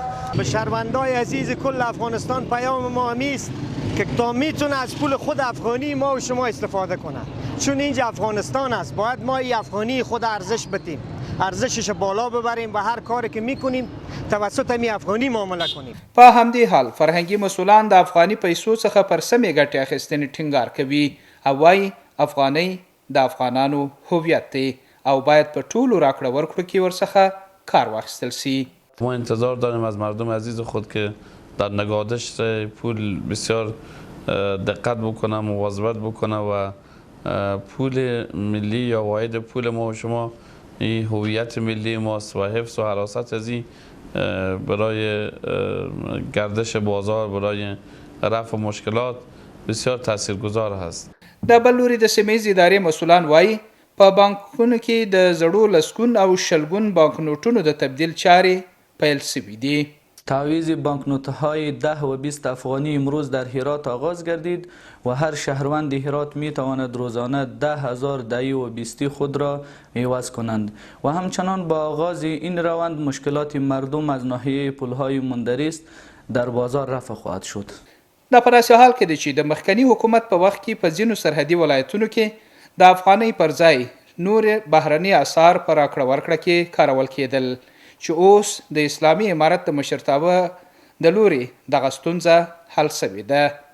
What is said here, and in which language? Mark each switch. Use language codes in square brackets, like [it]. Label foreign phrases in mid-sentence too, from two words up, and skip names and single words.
[fa] به شهروندای عزیز کل افغانستان پیام ما همیست که تا میتونه از پول خود افغانی ما و شما استفاده کنه، چون اینجا افغانستان است. باید ما این افغانی خود ارزش بدیم، ارزشش بالا ببریم و هر کاری که میکنیم توسط می افغانی معامله کنیم. [ps] په همدې حال فرهنګي مسؤلان د افغاني پیسو څخه پر سمې ګټې اخیستنې ټینګار کوي او وایي افغانۍ د افغانانو هویت دی او باید په ټولو راکړه ورکړو کې ورڅخه کار واخیستل سي. [fa] ما انتظار داریم از مردم عزیز خود که در نگهداشت پول بسیار دقت بکنه، مواظبت بکنه و پول ملی یا واحد پول ما و شما این هویت ملی ماست و حفظ و حراست از این برای گردش بازار، برای رفع مشکلات بسیار تاثیرگذار هست. [ps] د بل لوري د سیمه ییز ادارې مسؤلان وایي په بانکونو کې د زړو لسګون او شلګون بانکنوټونو د تبدیل چارې پیل شوي دي. [fa] تعویض بانکنوت‌های 10 و 20 افغانی امروز در هرات آغاز گردید و هر شهروند هرات می تواند روزانه 10,000 10 و 20 خود را عوض کنند و همچنان با آغاز این روند مشکلات مردم از ناحیه پولهای مندرس در بازار رفع خواهد شد. [ps] دا په داسې حال کې دی چې د مخکني حکومت په وخت کې په ځینو سرحدي ولایتونو کې د افغانۍ پر ځای نور بهرني اسعار په راکړه ورکړه کې کارول کېدل چې اوس د اسلامي امارت د مشرتابه د لوري دغه ستونزه حل شوې ده.